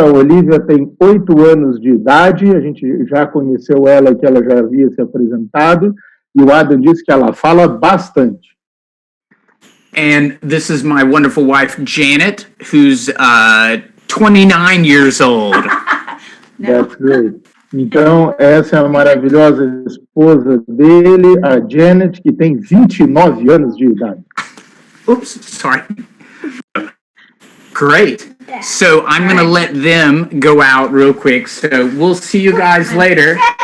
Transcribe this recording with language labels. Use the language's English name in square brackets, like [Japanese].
[Portuguese] A Olivia tem 8 anos de idade. A gente já conheceu ela, que ela já havia se apresentado. E o Adam disse que ela fala bastante. [English] And this is my wonderful wife, Janet, who's 29 years old. That's great. [Portuguese] Então, essa é a maravilhosa esposa dele, a Janet, que tem 29 anos de idade. [English] Oops, sorry. Great. So I'm going to let them go out real quick. So we'll see you guys later.